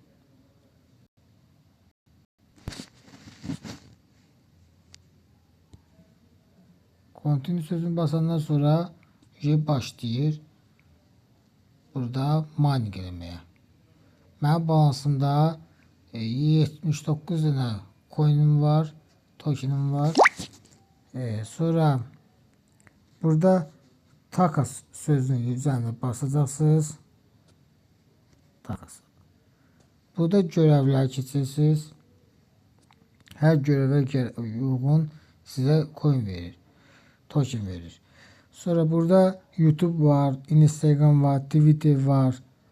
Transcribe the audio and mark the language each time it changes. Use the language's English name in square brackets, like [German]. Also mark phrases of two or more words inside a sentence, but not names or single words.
[Azerbaijani] Continue sözünü basandan sonra başlayır. Burada mining eləməyə. Mənim balansımda 79 dənə coin'im var, token'im var. Sonra burada takas sözünün üzerine basacaqsınız. Takas. [Turkish] Burada görevler keçirsiniz. Her göreve uygun size coin verir. [Azerbaijani] Token verir. Sonra burada YouTube var, Instagram var, Twitter var.